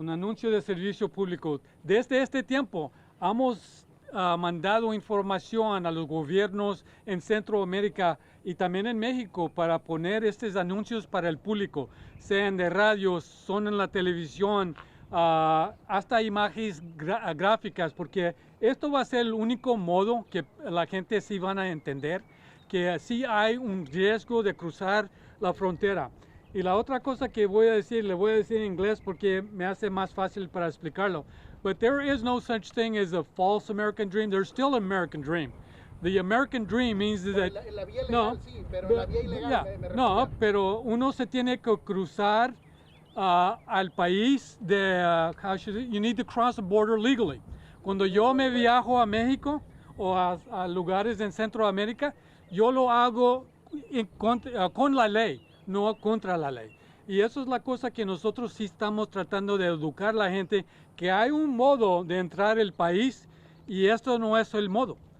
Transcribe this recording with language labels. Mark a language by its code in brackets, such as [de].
[es] Un anuncio de servicio público. Desde este tiempo hemos mandado información a los gobiernos en Centroamérica y también en México para poner estos anuncios para el público, sean de radio, son en la televisión, hasta imágenes gráficas, porque esto va a ser el único modo que la gente sí van a entender que sí hay un riesgo de cruzar la frontera. Y la otra cosa que voy a decir, le voy a decir en inglés porque me hace más fácil para explicarlo. [en] But there is no such thing as a false American dream. There's still an American dream. The American dream means that... [es] La vía legal sí, pero la vía ilegal me no, pero uno se tiene que cruzar al país de... [en] you need to cross the border legally. [es] Cuando yo me viajo a México o a lugares en Centroamérica, yo lo hago con la ley, no contra la ley. Y eso es la cosa que nosotros sí estamos tratando de educar a la gente, que hay un modo de entrar al país y esto no es el modo.